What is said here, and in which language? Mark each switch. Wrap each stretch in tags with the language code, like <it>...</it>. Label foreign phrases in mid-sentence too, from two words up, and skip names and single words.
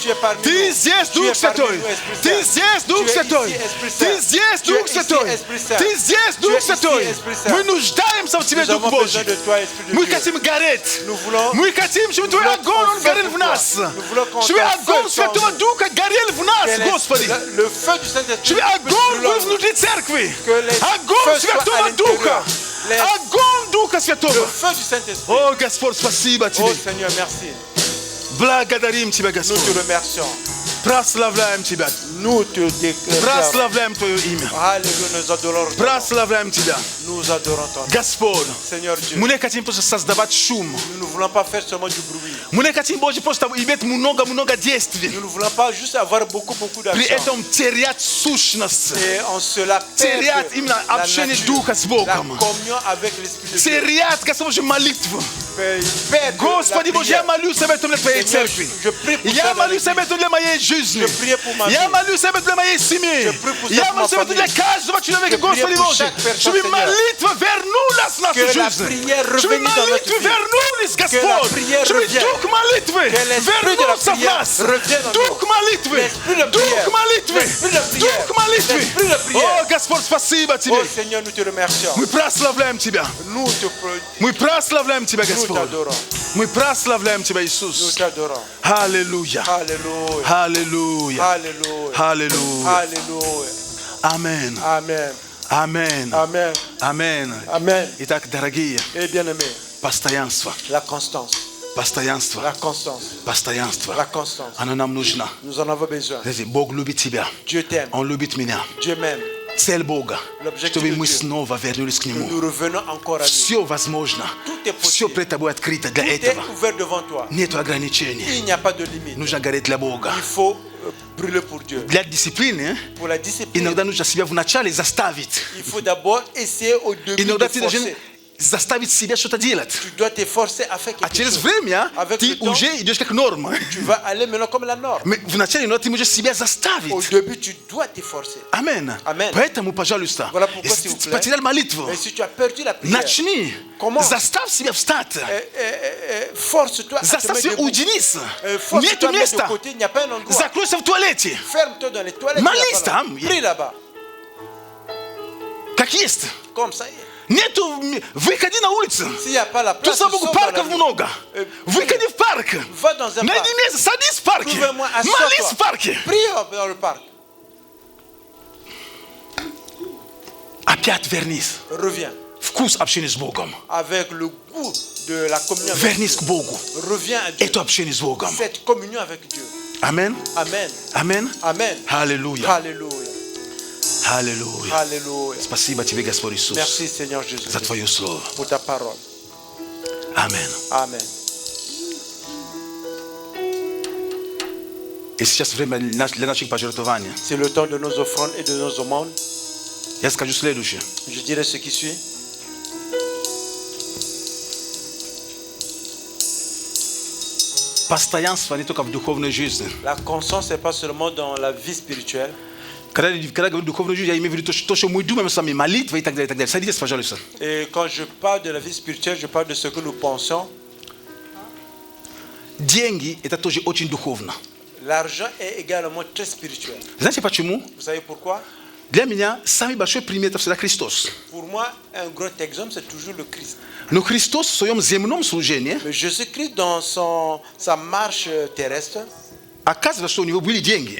<fr>Tu es parmi</fr> <ru>Ты</ru> <fr>nous.</fr> <ru>здесь,</ru> <fr>Tu</fr> <ru>Дух</ru> <fr>es parmi</fr> <ru>Святой.</ru> <fr>nous, Esprit</fr> <ru>Ты</ru> <fr>Saint.</fr> <ru>здесь,</ru> <fr>Tu</fr> <ru>Дух</ru> <fr>es</fr> <ru>Святой.</ru> <fr>ici, Esprit</fr> <ru>Ты</ru> <fr>Saint.</fr> <ru>здесь,</ru> <fr>Tu</fr> <ru>Дух</ru> <fr>es</fr> <ru>Святой.</ru> <fr>ici, Esprit Saint.</fr> <ru>Ты здесь,</ru> <fr>Tu</fr> <ru>Дух</ru> <fr>es ici,</fr> <ru>Святой.</ru> <fr>Esprit Saint.</fr> <ru>Мы нуждаемся в Тебе,</ru> <fr>Nous</fr> <ru>Дух</ru> <fr>avons besoin</fr> <ru>Божий.</ru> <fr>de toi, Esprit de</fr> <ru>Мы</ru> <fr>Dieu.</fr> <ru>хотим гореть.</ru> <fr>Nous voulons-</fr> <ru>Мы хотим, чтобы</ru> <fr>nous</fr> <ru>Твой</ru> <fr>voulons</fr> <ru>огонь,</ru> <fr>qu'on</fr> <ru>он горел</ru> <fr>fasse</fr> <ru>в нас.</ru> <fr>Nous voulons qu'on</fr> <ru>Чтобы</ru> <fr>fasse</fr> <ru>огонь</ru> <fr>feu</fr> <ru>Святого</ru> <fr>en nous.</fr> <ru>Духа горел в нас,</ru> <fr>Que</fr> <ru>Господи.</ru> <fr>le feu du Saint-Esprit</fr> <ru>Чтобы</ru> <fr>puisse</fr> <ru>огонь был</ru> <fr>brûler.</fr> <ru>внутри церкви.</ru> <fr>Que les</fr> <ru>Огонь</ru> <fr>feux soient</fr> <ru>Святого</ru> <fr>à l'intérieur.</fr> <ru>Духа.</ru> <fr>Les-</fr> <ru>Огонь Духа</ru> <fr>Le</fr> <ru>Святого.</ru> <fr>feu du Saint-Esprit.</fr> <ru>О, Господь, спасибо</ru> <fr>Oh</fr> <ru>Тебе.</ru> <fr>Seigneur, merci.</fr> <ru>Благодарим Тебя,</ru> <fr>Nous te</fr> <ru>Господь.</ru> <fr>remercions.</fr> <ru>Прославляем Тебя.</ru> <fr>Nous te déclarons.</fr> <ru>Прославляем Твое имя.</ru> <fr>Alléluia, nous adorons ton nom.</fr> <ru>Прославляем Тебя.</ru> <fr>Nous adorons ton nom.</fr> <ru>Господь,</ru> <fr>Seigneur Dieu,</fr> <ru>мы не хотим просто создавать шум.</ru> <fr>nous ne voulons pas faire seulement du bruit.</fr> <ru>Мы не хотим, Боже, просто иметь много действий.</ru> <fr>Nous ne voulons pas juste avoir beaucoup</fr> <ru>При</ru> <fr>d'actions.</fr> <ru>этом терять сущность.</ru> <fr>Et en cela</fr> <ru>Терять</ru> <fr>perdre</fr> <ru>именно</ru> <fr>la</fr> <ru>общение</ru> <fr>nature,</fr> <ru>Духа с</ru> <fr>la</fr> <ru>Богом.</ru> <fr>communion avec l'Esprit de Dieu.</fr> <ru>Терять, Господь, Божью молитву.</ru> <fr>Perdre</fr> <ru>Господи</ru> <fr>la</fr> <ru>Боже, я</ru> <fr>prière.</fr> <ru>молюсь об этом для Твоей</ru> <fr>Seigneur,</fr> <ru>церкви.</ru> <fr>je prie pour</fr> <ru>Я</ru> <fr>ça dans</fr> <ru>молюсь об</ru> <fr>l'église.</fr> <ru>этом для моей жизни.</ru> <fr>Je prie pour ma</fr> <ru>Я</ru> <fr>vie.</fr> <ru>молюсь об этом для моей семьи.</ru> <fr>Je prie pour ça</fr> <ru>Я</ru> <fr>pour ma</fr> <ru>молюсь об этом для</ru> <fr>famille.</fr> <ru>каждого человека,</ru> <fr>Je prie</fr> <ru>Господи</ru> <fr>pour</fr> <ru>Боже.</ru> <fr>chaque personne,</fr> <ru>Чтобы</ru> <fr>Seigneur.</fr> <ru>молитва вернулась в нашу</ru> <fr>Que la</fr> <ru>жизнь.</ru> <fr>prière</fr> <ru>Чтобы</ru> <fr>revenue dans notre</fr> <ru>молитвы</ru> <fr>vie.</fr> <ru>вернулись,</ru> <fr>la</fr> <ru>Господь.</ru> <fr>prière</fr> <ru>Чтобы</ru> <fr>revienne.</fr> <ru>дух молитвы</ru> <fr>Que l'esprit de la</fr> <ru>вернулся в</ru> <fr>prière</fr> <ru>нас.</ru> <fr>revienne en</fr> <ru>Дух</ru> <fr>nous.</fr> <ru>молитвы.</ru> <fr>L'esprit de</fr> <ru>Дух</ru> <fr>prière.</fr> <ru>молитвы.</ru> <fr>L'esprit de prière.</fr> <ru>Дух молитвы.</ru> <fr>L'esprit de prière.</fr> <ru>О, Господь, спасибо Тебе.</ru> <fr>Oh Seigneur, nous te remercions.</fr> <ru>Мы прославляем Тебя.</ru> <fr>Nous</fr> <ru>Мы прославляем Тебя,</ru> <fr>nous</fr> <ru>Господь.</ru> <fr>t'adorons.</fr> <ru>Мы прославляем Тебя,</ru> <fr>Nous</fr> <ru>Иисус.</ru> <fr>t'adorons.</fr> <ru>Аллилуйя.</ru> <fr>Alléluia.</fr> <ru>Аллилуйя.</ru> <fr>Alléluia.</fr> <ru>Аллилуйя.</ru> <fr>Alléluia.</fr> <ru>Аминь.</ru> <fr>Amen.</fr> <ru>Аминь.</ru> <fr>Amen.</fr> <ru>Аминь.</ru> <fr>Amen.</fr> <ru>Итак, дорогие,</ru> <fr>Et bien-aimé,</fr> <ru>постоянство.</ru> <fr>la constance.</fr> <ru>Постоянство.</ru> <fr>La constance.</fr> <ru>Постоянство.</ru> <fr>La constance.</fr> <ru>Оно нам нужно.</ru> <fr>Nous en avons besoin.</fr> <ru>Знаете, Бог любит тебя.</ru> <fr>Dieu t'aime.</fr> <ru>Он любит меня.</ru> <fr>Dieu m'aime.</fr> <ru>Цель Бога,</ru> <fr>L'objectif</fr> <ru>чтобы</ru> <fr>de</fr> <ru>мы</ru> <fr>Dieu.</fr> <ru>снова вернулись к</ru> <fr>Que</fr> <ru>Нему.</ru> <fr>nous revenons encore à lui.</fr> <ru>Все возможно.</ru> <fr>Tout est</fr> <ru>Все</ru> <fr>possible.</fr> <ru>пред тобой открыто для</ru> <fr>Tout est</fr> <ru>этого.</ru> <fr>ouvert devant toi.</fr> <ru>Нет ограничений.</ru> <fr>Il n'y a pas de limite.</fr> <ru>Нужно гореть для Бога.</ru> <fr>Il faut brûler pour Dieu.</fr> <ru>Для дисциплины</ru> <fr>Pour la discipline,</fr> <ru>иногда нужно себя вначале заставить.</ru> <fr>il faut d'abord essayer au début</fr> <ru>Иногда</ru> <fr>de</fr> <ru>ты должен</ru> <fr>forcer.</fr> <ru>заставить себя что-то делать.</ru> <fr>Tu dois t'efforcer à faire</fr> <ru>А</ru> <fr>quelque</fr> <ru>через</ru> <fr>chose.</fr> <ru>время</ru> <fr>Avec</fr> <ru>ты</ru> <fr>le temps,</fr> <ru>уже идешь как норма.</ru> <fr>tu vas aller maintenant comme la norme.</fr> <ru>Mais вначале иногда ты можешь себя</ru> <fr>Au</fr> <ru>заставить.</ru> <fr>début, tu dois t'efforcer.</fr> <ru>Аминь.</ru> <fr>Amen.</fr> <ru>Поэтому, пожалуйста,</ru> <fr>Voilà pourquoi,</fr> <ru>если</ru> <fr>s'il vous</fr> <ru>ты</ru> <fr>plaît,</fr> <ru>потерял молитву,</ru> <fr>Et si tu as perdu la prière,</fr> <ru>начни.</ru> <fr>Comment?</fr> <ru>Заставь себя встать.</ru> <fr>Force-toi à te</fr> <ru>Заставь</ru> <fr>mettre</fr> <ru>себя</ru> <fr>debout.</fr> <ru>уединиться.</ru> <fr>Force-toi</fr> <ru>Нету</ru> <fr>à mettre de</fr> <ru>места.</ru> <fr>côté, il n'y a pas un endroit.</fr> <ru>Закройся в туалете.</ru> <fr>Ferme-toi dans les toilettes.</fr> <ru>Молись</ru> <fr>il y a pas là.</fr> <ru>там.</ru> <fr>Prie là-bas.</fr> <ru>Как есть.</ru> <fr>Comme ça y est.</fr> <ru>Нету, выходи на улицу.</ru> <fr>S'il n'y a pas la</fr> <ru>Тут</ru> <fr>place,</fr> <ru>слава Богу,</ru> <fr>sors dans la</fr> <ru>парков</ru> <fr>rue.</fr> <ru>много. Выходи в парк.</ru> <fr>Va dans un</fr> <ru>Найди</ru> <fr>parc.</fr> <ru>место, садись в парке.</ru> <fr>Trouve-moi,</fr> <ru>Молись</ru> <fr>assois-toi.</fr> <ru>в парке.</ru> <fr>Prie dans le parc.</fr> <ru>Опять вернись.</ru> <fr>Reviens</fr> <ru>Вкус общения с Богом.</ru> <fr>avec le goût de la communion avec</fr> <ru>Вернись к</ru> <fr>Dieu.</fr> <ru>Богу.</ru> <fr>Reviens à Dieu.</fr> <ru>Это общение с Богом.</ru> <fr>Cette communion avec Dieu.</fr> <ru>Аминь.</ru> <fr>Amen.</fr> <ru>Аминь.</ru> <fr>Amen.</fr> <ru>Аллилуйя.</ru> <fr>Alléluia.</fr> <ru>Аллилуйя.</ru> <fr>Alléluia.</fr> <ru>Спасибо тебе, Господь Иисус,</ru> <fr>Merci Seigneur Jésus</fr> <ru>за Твое Слово.</ru> <fr>pour ta parole.</fr> <ru>Аминь.</ru> <fr>Amen.</fr> <ru>И сейчас время для наших пожертвований.</ru> <fr>C'est le temps de nos offrandes et de nos aumônes.</fr> <ru>Я скажу следующее.</ru> <fr>Je dirai ce qui suit.</fr> <ru>Постоянство не только в духовной жизни.</ru> <fr>La constance n'est pas seulement dans la vie spirituelle.</fr> <ru>Когда говорю духовную жизнь, я имею в виду то, что мы думаем сами, молитва и так далее, и так далее. Садитесь, пожалуйста.</ru> <fr>Et quand je parle de la vie spirituelle, je parle de ce que nous pensons.</fr> <ru>Деньги – это тоже очень духовно.</ru> <fr>L'argent est également très spirituel.</fr> <ru>Знаете почему?</ru> <fr>Vous savez pourquoi?</fr> <ru>Для меня самый большой пример – это всегда Христос.</ru> <fr>Pour moi, un grand exemple, c'est toujours le Christ.</fr> <ru>Но Христос в своем земном служении</ru> <fr>Mais Jésus-Christ, dans sa marche terrestre,</fr> <ru>оказывается, что у него были деньги.</ru>